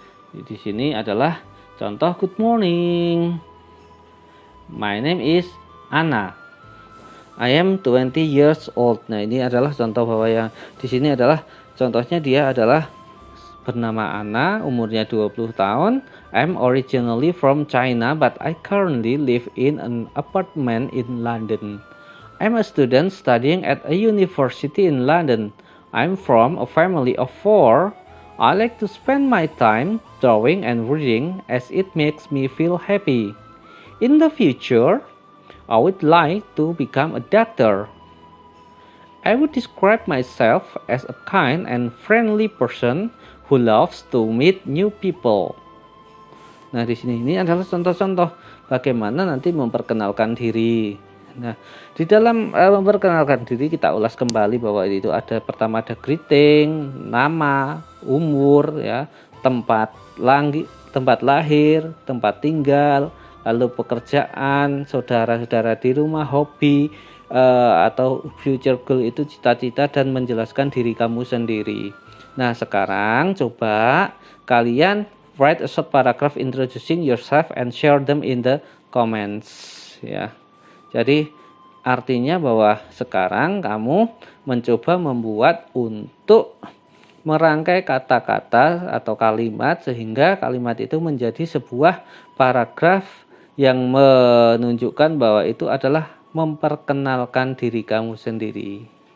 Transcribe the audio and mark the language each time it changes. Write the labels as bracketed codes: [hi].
[id] Di sini adalah contoh [en] good morning. My name is Anna. I am 20 years old. [id] Nah, ini adalah contoh bahwa yang di sini adalah contohnya dia adalah bernama Anna, umurnya 20 tahun. [en] I'm originally from China but I currently live in an apartment in London. I'm a student studying at a university in London. I'm from a family of 4. I like to spend my time drawing and reading as it makes me feel happy. In the future, I would like to become a doctor. I would describe myself as a kind and friendly person who loves to meet new people. [id] Nah, di sini ini adalah contoh-contoh bagaimana nanti memperkenalkan diri. Nah, di dalam memperkenalkan diri kita ulas kembali bahwa itu ada pertama ada greeting, nama, umur ya, tempat lahir, tempat tinggal, lalu pekerjaan, saudara-saudara di rumah, hobi atau [en] future goal [id] itu cita-cita dan menjelaskan diri kamu sendiri. Nah, sekarang coba kalian [en] write a short paragraph introducing yourself and share them in the comments ya. [id] Jadi artinya bahwa sekarang kamu mencoba membuat untuk merangkai kata-kata atau kalimat sehingga kalimat itu menjadi sebuah paragraf yang menunjukkan bahwa itu adalah memperkenalkan diri kamu sendiri.